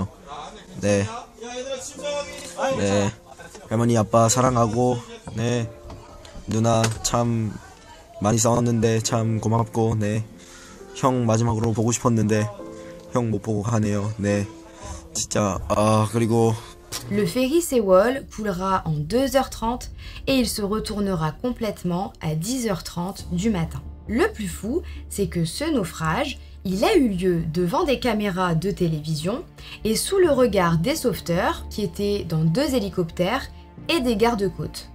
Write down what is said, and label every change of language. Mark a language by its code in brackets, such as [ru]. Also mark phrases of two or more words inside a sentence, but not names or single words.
[ko] 네, 네, 할머니 아빠 사랑하고, 네, 누나 참 많이 싸웠는데 참 고맙고, 네, 형 마지막으로 보고 싶었는데 형 못 보고 가네요. 네, 진짜 그리고 [fr] Le ferry Sewol coulera en 2h30 et il se retournera complètement à 10h30 du matin. Le plus fou, c'est que ce naufrage, il a eu lieu devant des caméras de télévision et sous le regard des sauveteurs qui étaient dans 2 hélicoptères et des gardes-côtes.